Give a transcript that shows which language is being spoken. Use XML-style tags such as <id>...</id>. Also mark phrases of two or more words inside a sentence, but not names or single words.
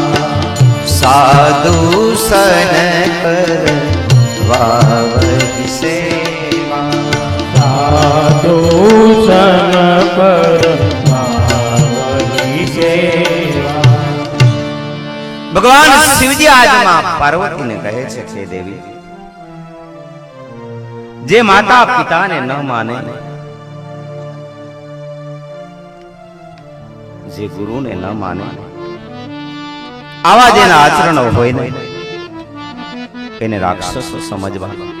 <awa>साधु सन करवावहि सेवा, साधु सन करवावहि सेवा.</awa> <gu>ભગવાન શિવજી આજમાં પાર્વતીને કહે છે કે દેવી, જે માતા પિતાને ન માને, જે ગુરુને ન માને, આવા જેના આચરણો હોય ને એને રાક્ષસો સમજવા.</gu>